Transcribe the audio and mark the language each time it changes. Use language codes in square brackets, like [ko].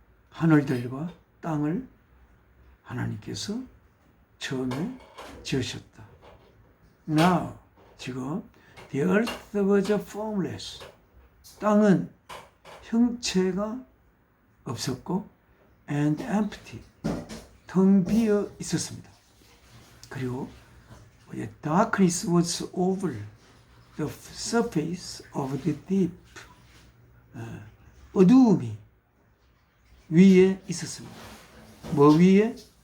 [ko] 하늘들과 땅을 하나님께서 처음에 지으셨다. [en] Now, [ko] 지금 [en] the earth was formless. [ko] 땅은 형체가 없었고 [en] and empty, [ko] 텅 비어 있었습니다. 그리고 [en] darkness was over the surface of the deep. [ko] 어두움이 위에 있었습니다. 뭐 위에?